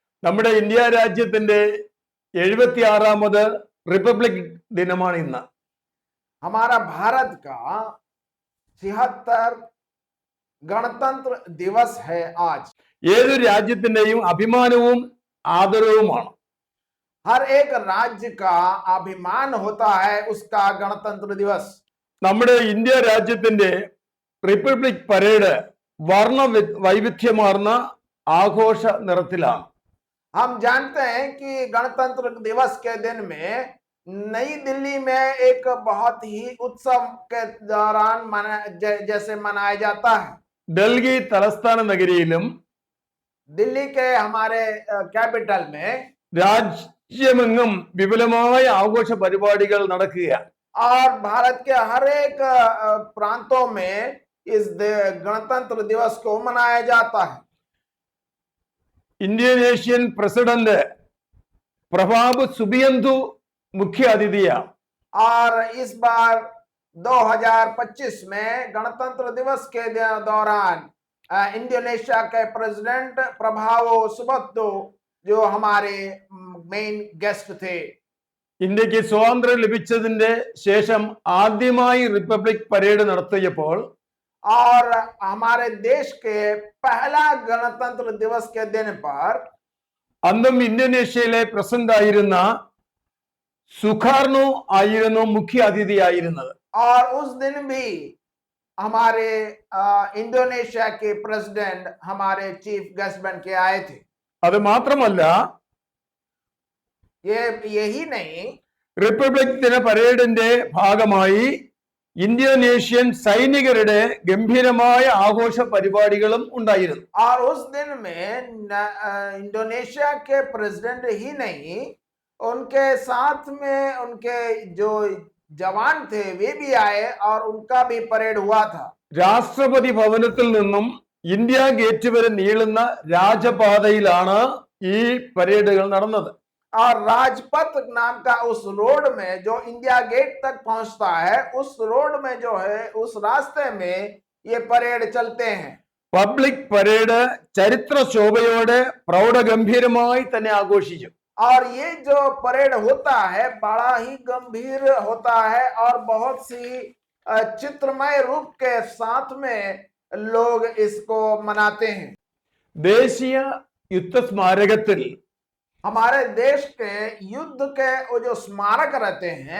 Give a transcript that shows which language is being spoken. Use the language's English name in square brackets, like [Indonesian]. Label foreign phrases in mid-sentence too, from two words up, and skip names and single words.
[Malayalam] നമ്മുടെ ഇന്ത്യ രാജ്യത്തിന്റെ 76ാമത് റിപ്പബ്ലിക് ദിനമാണ് ഇന്ന്. [Hindi] हमारा भारत का 76 गणतंत्र दिवस है आज। [Malayalam] ഏതൊരു രാജ്യത്തിന്റെയും അഭിമാനവും ആദരവുമാണ്. [Hindi] हर एक राज्य का अभिमान होता है उसका गणतंत्र दिवस। [Malayalam] നമ്മുടെ ഇന്ത്യ രാജ്യത്തിന്റെ [English] republic parade [Malayalam] വർണ്ണ വൈവിധ്യമാർന്ന ആഘോഷ നിറത്തിലാണ്. [Hindi] हम जानते हैं कि गणतंत्र दिवस के दिन में नई दिल्ली में एक बहुत ही उत्सव के दौरान जैसे मनाया जाता है। [Malayalam] ഡൽഹി തലസ്ഥാന നഗരിയിലും [Hindi] दिल्ली के हमारे कैपिटल में [Malayalam] രാജ്യമെങ്ങും വിപുലമായ ആഘോഷ പരിപാടികൾ നടക്കുകയാണ്. [Hindi] और भारत के हर एक प्रांतों में इस गणतंत्र दिवस को मनाया जाता है। [English] Indonesian President [Hindi] प्रभाब सुबियंतु मुख्य अतिथिയാണ്. और इस बार 2025 में गणतंत्र दिवस के दौरान इंडोनेशिया के प्रेसिडेंट प्रभावो सुबियांतो जो हमारे [English] main guest [Hindi] थे। [Malayalam] ഇന്ത്യക്ക് സ്വാതന്ത്ര്യം ലഭിച്ചതിന്റെ ശേഷം ആദ്യമായി [English] republic parade [Malayalam] നടത്തിയപ്പോൾ [Hindi] और हमारे देश के पहला गणतंत्र दिवस के दिन पर [Malayalam] അന്നും ഇന്തോനേഷ്യയിലെ പ്രസിഡന്റ് ആയിരുന്ന സുകാർണോ ആയിരുന്നു മുഖ്യ അതിഥിയായിരുന്നത്. [Hindi] और उस दिन भी हमारे इंडोनेशिया के प्रेसिडेंट हमारे [English] chief guest [Hindi] बन के आए थे। [Malayalam] അത് മാത്രമല്ല [Hindi] यही नहीं, [Malayalam] റിപ്പബ്ലിക് ദിന പരേഡിന്റെ ഭാഗമായി ഇന്തോനേഷ്യൻ സൈനികരുടെ ഗംഭീരമായ ആഘോഷ പരിപാടികളും ഉണ്ടായിരുന്നു. [Hindi] और उस दिन में इंडोनेशिया के प्रेसिडेंट ही नहीं, उनके साथ में उनके जो जवान थे वे भी आए और उनका भी परेड हुआ था। [Malayalam] രാഷ്ട്രപതി ഭവനത്തിൽ നിന്നും ഇന്ത്യ ഗേറ്റ് വരെ നീളുന്ന രാജപാതയിലാണ് ഈ പരേഡുകൾ നടന്നത്. [Hindi] और राजपथ नाम का उस रोड में जो इंडिया गेट तक पहुंचता है, उस रोड में जो है उस रास्ते में ये परेड चलते हैं। [English] public parade [Malayalam] ചരിത്ര ശോഭയോടെ പ്രൗഢഗംഭീരമായി തന്നെ ആഘോഷിച്ചു. [Hindi] और ये जो परेड होता है बड़ा ही गंभीर होता है और बहुत सी चित्रमय रूप के साथ में लोग इसको मनाते हैं। [Malayalam] ദേശീയ യുദ്ധ സ്മാരകത്തിൽ [Hindi] हमारे देश के युद्ध के वो जो स्मारक रहते हैं,